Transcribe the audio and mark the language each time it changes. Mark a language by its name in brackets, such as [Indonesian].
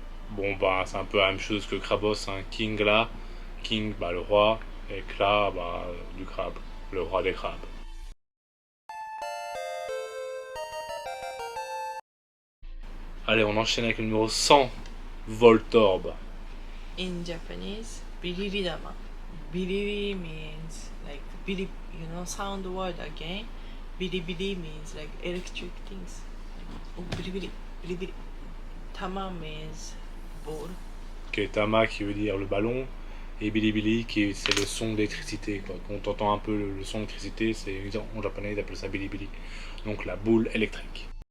[French] Bon bah c'est un peu la même chose que Krabos, hein. King là, King bah le roi, et Kra bah du crabe, le roi des crabes. Allez, on enchaîne avec le numéro 100, Voltorb. [English] In Japanese, biriridama. Biriri means like biri, you know, sound word again. Biribiri means like electric things. Oh, biribiri, biribiri. Tama means ball. [French] Ok, Tama qui veut dire le ballon, et Bilibili qui c'est le son d'électricité. Quand on entend un peu le son d'électricité, c'est en japonais ils appellent ça Bilibili. Donc la boule électrique.